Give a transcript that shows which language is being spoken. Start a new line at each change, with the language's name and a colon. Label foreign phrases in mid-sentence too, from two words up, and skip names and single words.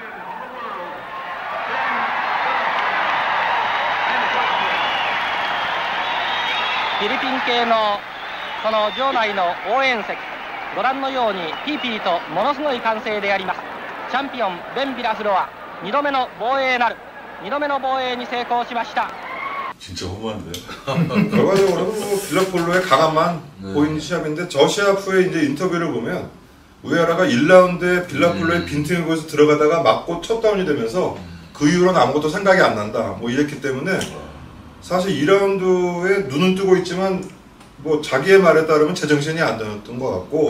Japanese: フィリピン系のその場内の応援席、ご覧のようにピーピーとものすごい歓声であります。チャンピオンベンビラフロア2度目の防衛なる。2度目の防衛に成功しました。
Korean: 진짜 허무한데. 결과적으로는 뭐 빌라폴로의 강함만 보이는 시합인데 저 시합 후에 이제 인터뷰를 보면 우에하라가 1라운드에 빌라폴로의 빈틈을 보여서 들어가다가 맞고 첫 다운이 되면서 그 이후로는 아무것도 생각이 안 난다. 뭐 이랬기 때문에 사실 2라운드에 눈은 뜨고 있지만 뭐 자기의 말에 따르면 제정신이 안 되었던 것 같고.